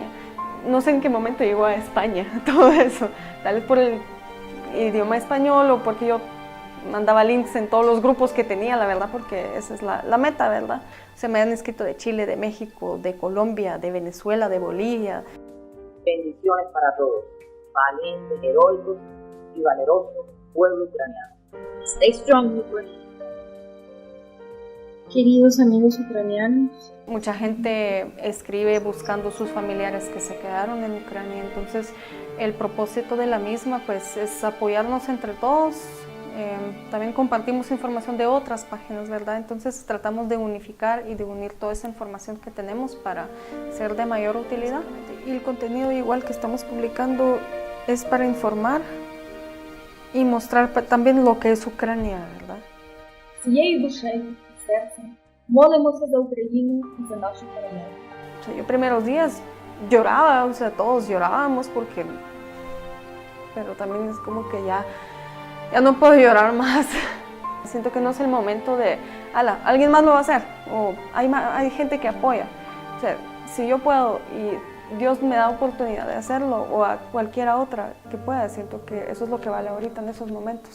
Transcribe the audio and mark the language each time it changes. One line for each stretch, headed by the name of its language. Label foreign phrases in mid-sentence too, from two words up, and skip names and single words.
Spanish: No sé en qué momento llegó a España todo eso, tal vez por el idioma español o porque yo mandaba links en todos los grupos que tenía, la verdad, porque esa es la meta, ¿verdad? Se me han escrito de Chile, de México, de Colombia, de Venezuela, de Bolivia. Bendiciones para todos, valientes, heroicos y valerosos pueblo ucraniano.
English: Stay strong, Ukraine.
Spanish: Queridos amigos ucranianos, mucha gente escribe buscando sus familiares que se quedaron en Ucrania, entonces el propósito de la misma pues es apoyarnos entre todos. También compartimos información de otras páginas, ¿verdad? Entonces tratamos de unificar y de unir toda esa información que tenemos para ser de mayor utilidad. Y el contenido igual que estamos publicando es para informar y mostrar también lo que es Ucrania, ¿verdad?
Ukrainian: Цією душею і серцем молимося за Україну і за нашу перемогу.
Spanish: Yo primeros días lloraba, o sea, todos llorábamos porque... Pero también es como que ya no puedo llorar más. Siento que no es el momento de, alguien más lo va a hacer, o hay gente que apoya. O sea, si yo puedo y Dios me da oportunidad de hacerlo, o a cualquiera otra que pueda, siento que eso es lo que vale ahorita en esos momentos.